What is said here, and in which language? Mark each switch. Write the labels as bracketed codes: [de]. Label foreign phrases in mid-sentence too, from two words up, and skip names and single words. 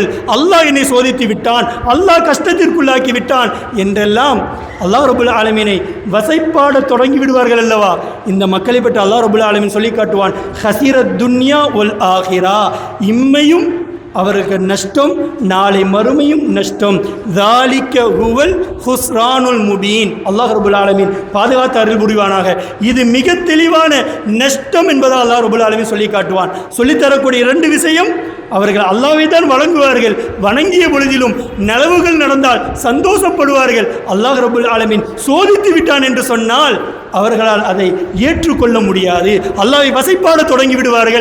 [ta] அல்லாஹ் என்னை சோதித்து விட்டான், அல்லாஹ் கஷ்டத்திற்குள்ளாக்கி விட்டான் என்றெல்லாம் [ar] الله رب العالمين [ta] வசைப்பாட தொடங்கி விடுவார்கள் அல்லவா. இந்த மக்களை பற்றி [ar] الله رب العالمين [ta] சொல்லி காட்டுவான். [ar] خسر الدنيا والآخرة, [ta] இம்மையும் அவருக்கு நஷ்டம், நாளை மறுமையும் நஷ்டம். [ar] ذَلِكَ هُوَ الْخُسْرَانُ الْمُبِينُ. الله رب العالمين [ta] பாதுகாத்து அருள் புரிவானாக. இது மிக தெளிவான நஷ்டம் என்பதை [ar] الله رب العالمين [ta] சொல்லி காட்டுவான். சொல்லித்தரக்கூடிய இரண்டு விஷயம், அவர்கள் அல்லாஹ்வை தான் வணங்குவார்கள், வணங்கிய பொழுதிலும் நலவுகள் நடந்தால் சந்தோஷப்படுவார்கள். [ar] الله رب العالمين [ta] சோதித்து விட்டான் என்று சொன்னால் அவர்களால் அதை ஏற்றுக்கொள்ள முடியாது, அல்லாஹ்வை வசைப்பாட தொடங்கி விடுவார்கள்.